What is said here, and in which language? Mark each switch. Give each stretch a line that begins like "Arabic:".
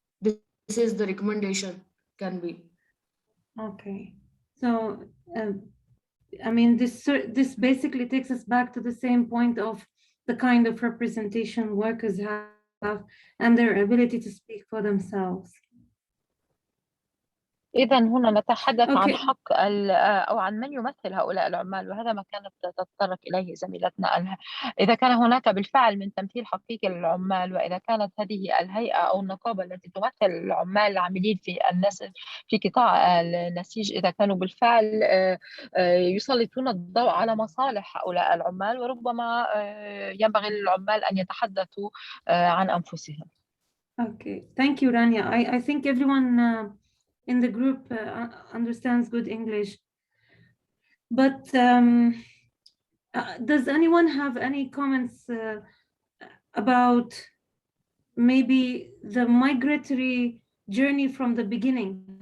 English: This is the recommendation can be. Okay, so I mean, this basically takes us back to the same point of the kind of representation workers have and their ability to speak for themselves.
Arabic: إذا هنا نتحدث عن حق أو عن من يمثل هؤلاء العمال، وهذا ما كانت تتطرق إليه زميلتنا. إذا كان هناك بالفعل من تمثيل حقيقي للعمال، وإذا كانت هذه الهيئة أو النقابة التي تمثل العمال العاملين في قطاع النسيج، إذا كانوا بالفعل يسلطون الضوء على مصالح هؤلاء العمال، وربما ينبغي للعمال أن يتحدثوا عن أنفسهم.
English: Okay, thank you, Rania. I think everyone in the group understands good English. But does anyone have any comments about maybe the migratory journey from the beginning?